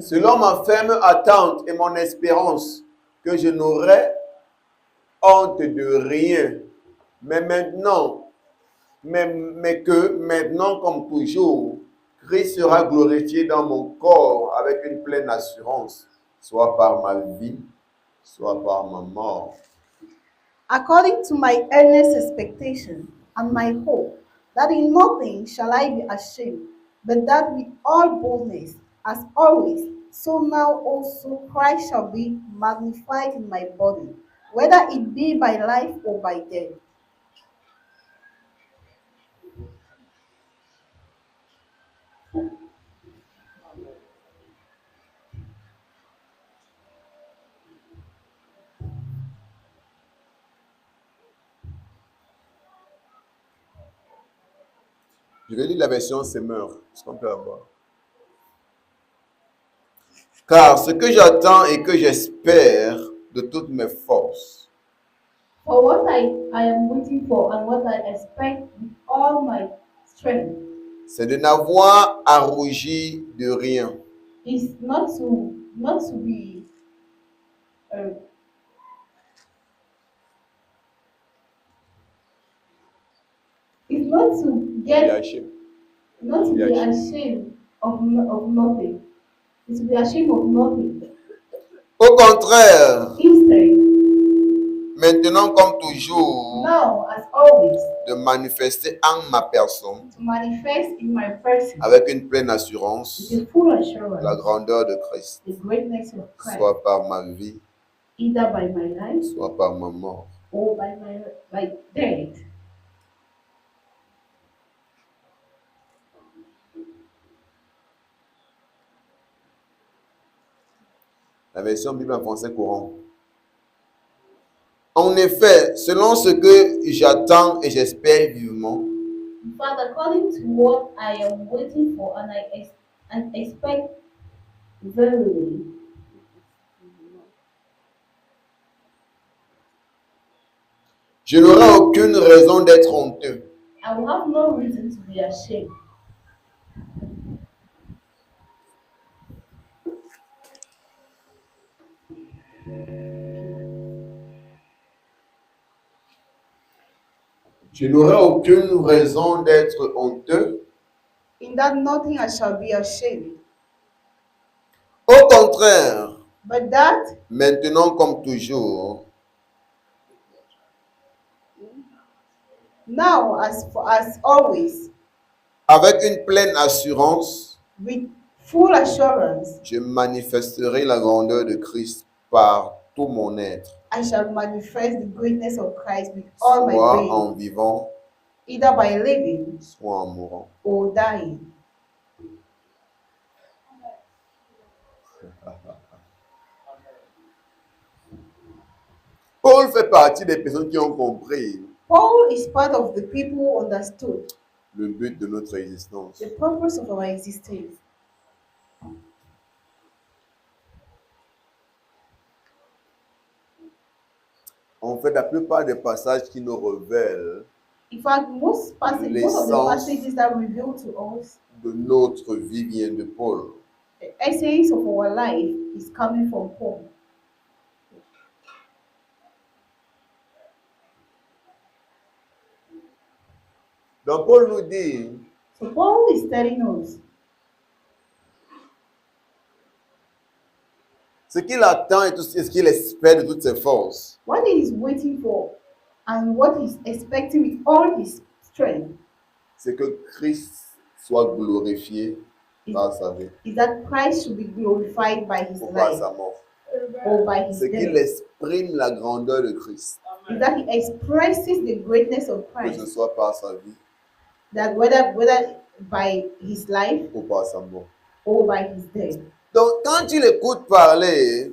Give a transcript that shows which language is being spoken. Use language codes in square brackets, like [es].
[fr] Selon ma ferme attente et mon espérance que je n'aurai honte de rien, mais maintenant, mais que maintenant comme toujours, Christ sera glorifié dans mon corps avec une pleine assurance, soit par ma vie, soit par ma mort. [en] According to my earnest expectation and my hope, that in nothing shall I be ashamed, but that with all boldness, as always, so now also Christ shall be magnified in my body, whether it be by life or by death. [fr] Je vais lire la version Semeur. Est-ce qu'on peut avoir? Car ce que j'attends et que j'espère de toutes mes forces, [en] For what I am waiting for and what I expect with all my strength [fr] c'est de n'avoir à rougir de rien, [en] is not to be uh, is not to get [fr] lâcher. [en] not to be ashamed of nothing. Is to be ashamed of nothing. [fr] Au contraire, [en] Instead, [fr] maintenant comme toujours, [en] now as always, [fr] de manifester en ma personne, [en] to manifest in my person [fr] avec une pleine assurance, [en] with a full assurance [fr] la grandeur de Christ, [en] the greatness of Christ, [fr] soit par ma vie, [en] either by my life [fr] soit par ma mort. [en] or by death. [fr] La version Bible en français courant. En effet, selon ce que j'attends et j'espère vivement, [en] In fact, according to what I am waiting for and expect verily, [fr] je n'aurai aucune raison d'être honteux. [en] I will have no reason to be ashamed. [fr] Je n'aurai aucune raison d'être honteux. [en] In that nothing I shall be ashamed. [fr] Au contraire, [en] But that, [fr] maintenant comme toujours, [en] now as always, [fr] avec une pleine assurance, [en] with full assurance, [fr] je manifesterai la grandeur de Christ par tout mon être, [en] I shall manifest the greatness of Christ with all my [fr] soit [en] being, [fr] en vivant, [en] either by living [fr] soit en mourant. [en] or dying. [fr] Paul fait partie des personnes qui ont compris [en] Paul is part of the people who understood [fr] le but de notre existence. [en] the purpose of our existence. [fr] En fait, la plupart des passages qui nous révèlent [en] In fact, most of the passages that reveal to us [fr] de notre vie viennent de Paul. [en] the essence of our life is coming from Paul. [fr] Donc Paul nous dit, [en] So Paul is telling us [fr] ce qu'il attend et tout ce qu'il espère de toutes ses forces, [en] what he is waiting for and what he's expecting with all his strength [fr] c'est que Christ soit glorifié par sa vie [en] is that Christ should be glorified by his [fr] ou par [en] life [fr] sa mort. [en] or by his [fr] C'est qu'il [en] death. [fr] exprime la grandeur de Christ, [en] Is that he expresses the greatness of [fr] que ce [en] Christ, [fr] soit par sa vie [en] that whether by his life [fr] ou par sa mort. [en] or by his death. [fr] Donc quand tu l'écoutes parler,